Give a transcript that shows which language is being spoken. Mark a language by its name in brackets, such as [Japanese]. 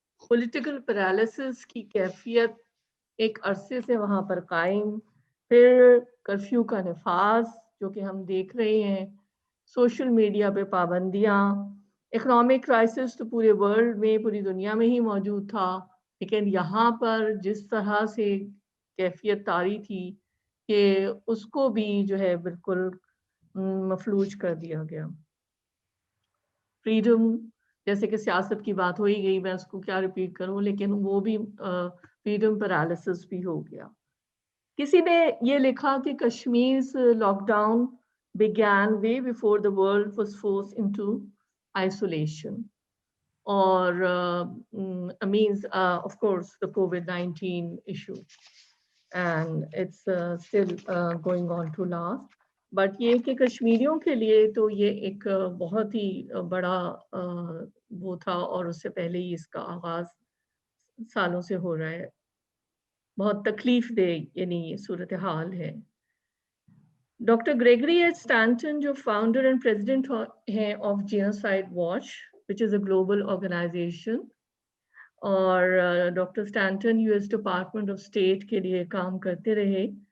[Urdu] Political paralysis کی کیفیت ایک عرصے سے وہاں پر قائم, پھر کرفیو کا نفاذ جو کہ ہم دیکھ رہے ہیں, سوشل میڈیا پہ پابندیاں, اکنامک کرائسس تو پورے ورلڈ میں, پوری دنیا میں ہی موجود تھا, لیکن یہاں پر جس طرح سے کیفیت طاری تھی کہ اس کو بھی جو ہے بالکل مفلوج کر دیا گیا. فریڈم, جیسے کہ سیاست کی بات ہو ہی گئی, میں اس کو کیا ریپیٹ کروں, لیکن وہ بھی فریڈم پیرالسس بھی ہو گیا. کسی نے یہ لکھا کہ [English] Kashmir's lockdown began way before the world was forced into isolation, or means of course the COVID-19 issue, and it's still going on to last. [Urdu] But یہ کہ کشمیریوں کے لیے تو یہ ایک بہت ہی بڑا وہ تھا, اور اس سے پہلے ہی اس کا آغاز سالوں سے ہو رہا ہے. بہت تکلیف دہ یعنی صورتحال ہے. ڈاکٹر گریگری ایچ اسٹینٹن جو فاؤنڈر اینڈ پریزیڈنٹ ہیں of genocide watch [English] which is a global organization, [Urdu] اور doctor Stanton U S department of state کے لیے کام کرتے رہے.